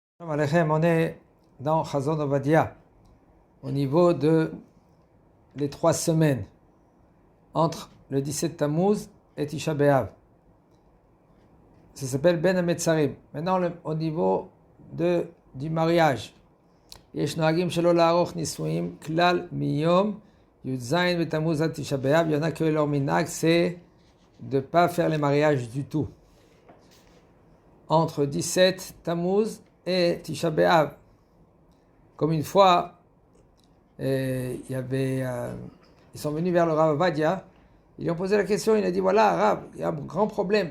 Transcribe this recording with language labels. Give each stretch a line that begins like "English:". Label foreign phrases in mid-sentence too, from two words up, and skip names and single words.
Hebrew: שלום עליכם,
French: on est dans Chazon Ovadia, au niveau de les 3 semaines entre le 17 Tammuz et Tisha B'Av. Ça s'appelle Ben HaMetzarim. Maintenant, au niveau du mariage,
Hebrew: יש נוהגים שלא לערוך נישואים כלל מיום י"ז בתמוז עד תשעה באב.
French: Il y en a que leur minag, c'est de ne pas faire les mariages du tout. Entre 17 Tammuz et Tisha B'Av. Comme une fois, ils sont venus vers le Rav Avadia, ils lui ont posé la question, il a dit voilà Rav, il y a un grand problème.